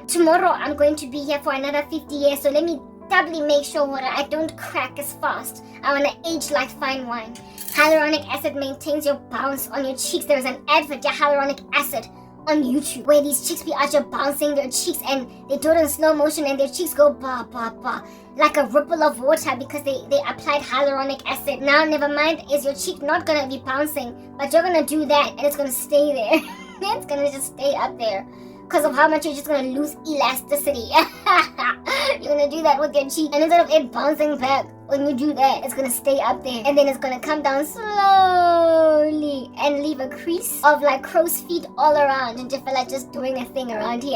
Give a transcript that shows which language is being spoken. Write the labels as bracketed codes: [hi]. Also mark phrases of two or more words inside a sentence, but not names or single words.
[en] Tomorrow I'm going to be here for another 50 years, so let me doubly make sure I don't crack as fast. I want to age like fine wine. Hyaluronic acid maintains your bounce on your cheeks. There's an advert, hyaluronic acid, on YouTube, where these chicks be out here bouncing their cheeks, and they do it in slow motion, and their cheeks go ba ba ba like a ripple of water because they applied hyaluronic acid. Now, never mind, is your cheek not gonna be bouncing, but you're gonna do that, and it's gonna stay there. It's gonna just stay up there because of how much you're just gonna lose elasticity. You're gonna do that with your cheek, and instead of it bouncing back, when you do that, it's gonna stay up there, and then it's gonna come down slowly and leave a crease of like crow's feet all around, and just feel like just doing a thing around here.